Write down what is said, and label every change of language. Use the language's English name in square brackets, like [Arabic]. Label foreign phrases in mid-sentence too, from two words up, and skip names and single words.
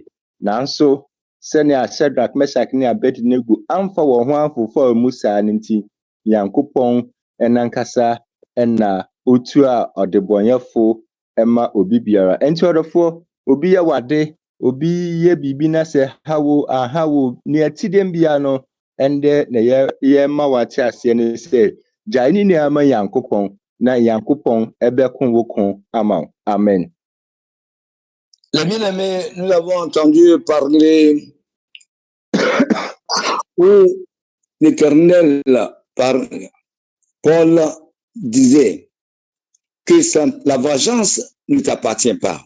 [Akan] Nanso sɛnea Shadrach, Meshach ne Abednego amfa wɔn ho amfofo a mu saa no nti Nyankopɔn ɛnankasa ɛna otu a ɔdebɔnyɛfo ɛma obi biara. Ɛnti ɔdɔfoɔ, obi yɛ wade, obi yɛ biribi na sɛ ahawo ne atidem bia no ɛndɛ na yɛma wate aseɛ no sɛ gyae ne nyinaa ma Nyankopɔn na Nyankopɔn ɛbɛko wo ko ama wo. Amen. [French] Les bien-aimés, nous avons entendu parler où l'Éternel parle Paul disait que la vengeance ne t'appartient pas.